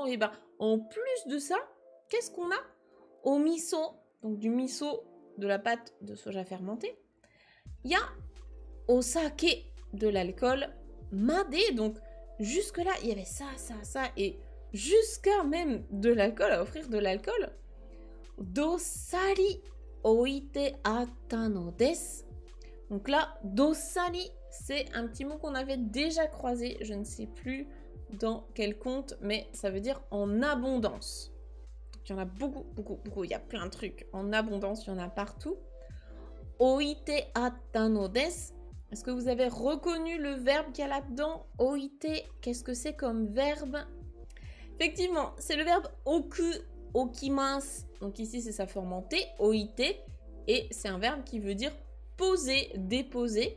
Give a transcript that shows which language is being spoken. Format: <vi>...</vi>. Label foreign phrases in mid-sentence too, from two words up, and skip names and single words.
<fr>Et ben, en plus de ça, qu'est-ce qu'on a? Au miso, donc du miso, de la pâte de soja fermentée. Il y a au sake, de l'alcool. Made, donc jusque-là, il y avait ça, et jusqu'à même de l'alcool, à offrir de l'alcool.</fr> <ja>どっさり置いてあったのです.</ja> <fr>Donc là, dossari, c'est un petit mot qu'on avait déjà croisé, je ne sais plus dans quel conte, mais ça veut dire en abondance. Donc il y en a beaucoup, il y a plein de trucs. En abondance, il y en a partout.</fr> <ja>置いてあったのです.</ja> <fr>Est-ce que vous avez reconnu le verbe qu'il y a là-dedans? Oite, qu'est-ce que c'est comme verbe? Effectivement, c'est le verbe</fr> <ja>置く、置きます.</ja> <fr>Donc ici, c'est sa forme en T, oite. Et c'est un verbe qui veut dire poser, déposer.</fr>